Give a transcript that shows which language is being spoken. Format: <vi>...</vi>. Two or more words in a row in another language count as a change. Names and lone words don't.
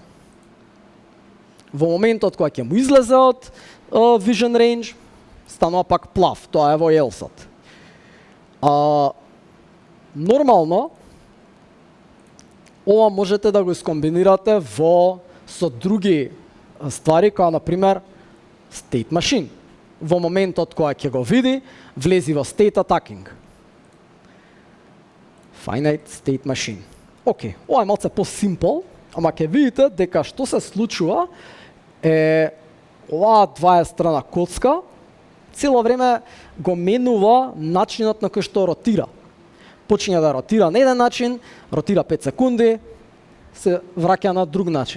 <mk>Во моментот кога ќе му излезе од</mk> <en>vision range,</en> <mk>станува пак плав, тоа е во else-от. Нормално, ова можете да го искомбинирате со други ствари, како например</mk> <en>state machine.</en> <mk>Во моментот кога ќе го види, влези во</mk> <en>state attacking. Finite state machine.</en> <mk>Океј, ова е малце по-симпл, ама ќе видите дека што се случува е оваа 20 страна коцка цело време го менува начинот на кој што ротира. Почиња да ротира на еден начин, ротира 5 секунди, се враќа на друг начин.</mk>